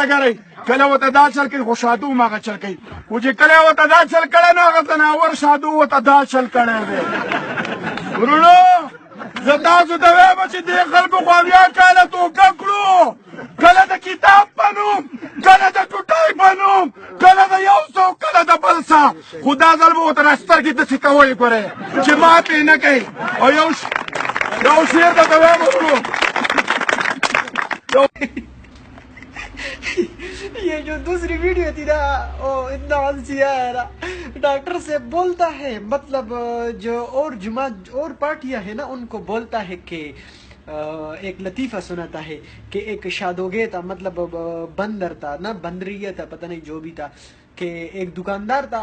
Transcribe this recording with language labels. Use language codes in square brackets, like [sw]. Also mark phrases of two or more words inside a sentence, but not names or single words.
[ps] ګرئ کله ورته دا چل کوي خو شادو هم هغه چل کوي خو چې کله ورته دا چل کړی نو هغه ځناور شادو ورته دا چل کړی دی ورونو زه تاسو ته وایم چې دې خلکو خو اویا کاله توکه کړو کله د کتاب په نوم کله د ټوټۍ په نوم کله د یو څه کله د بل څه خو دا ځل به ورته سترګې داسې کوئ ګورئ چې مات یې نه کوي او یو شعر درته وایم ورونو [ur] یہ جو دوسری ویڈیو تھی نا وہ اتنا ہنسیا ہے نا. ڈاکٹر سے بولتا ہے مطلب جو اور اور پارٹیاں ہیں نا ان کو بولتا ہے کہ ایک لطیفہ سناتا ہے کہ ایک شادوگے تھا، مطلب بندر تھا نا، بندریا تھا، پتا نہیں جو بھی تھا، کہ ایک دکاندار تھا.